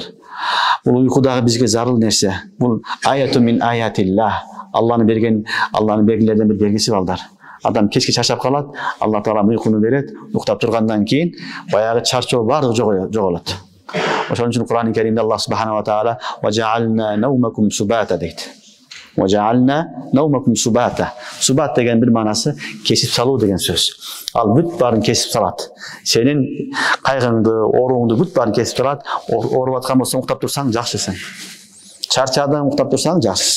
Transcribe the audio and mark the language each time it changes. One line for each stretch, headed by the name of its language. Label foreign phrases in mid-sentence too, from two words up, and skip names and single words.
Kyrgyz: Бул уйку дагы бизге зарыл нерсе.
Arabic: Бул آية من آيات الله.
Kyrgyz: Алланын белгилеринен бир белгиси балдар. Адам кечке чарчап калат, Алла Таала уйкуну берет, уктап тургандан кийин баягы чарчоо баардыгы жоголот. Ошон үчүн Кур'ан-ы Керимде
Arabic: الله سبحانه وتعالى "وجعلنا نومكم سباتا"
Kyrgyz: дейт.
Arabic: وجعلنا نومكم سباتا.
Kyrgyz: Субат деген бир маанасы кесип салуу деген сөз. Ал бүт баарын кесип салат. Сенин кайгыңды, орууңду бүт баарын кесип салат. Ооруп аткан болсоң уктап турсаң жакшысың. Чарчадың уктап турсаң жакшысың.